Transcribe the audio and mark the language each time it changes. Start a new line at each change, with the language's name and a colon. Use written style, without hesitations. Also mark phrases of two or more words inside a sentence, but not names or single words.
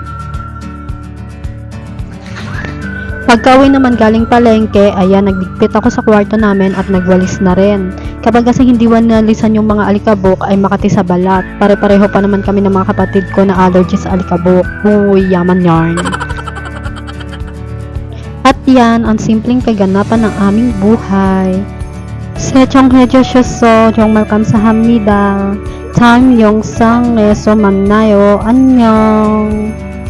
Filipino: Pagka-uwi naman galing palengke, ayan, nagligpit ako sa kwarto namin at nagwalis na rin. Kapag kasi hindi wanalisan yung mga alikabok ay makati sa balat. Pare-pareho pa naman kami ng mga kapatid ko na allergy sa alikabok. Uy, yaman yarn. At yan, ang simpleng kaganapan ng aming buhay.
Korean: 세청해 주셔서 정말 감사합니다. 참 영상에서 만나요. 안녕.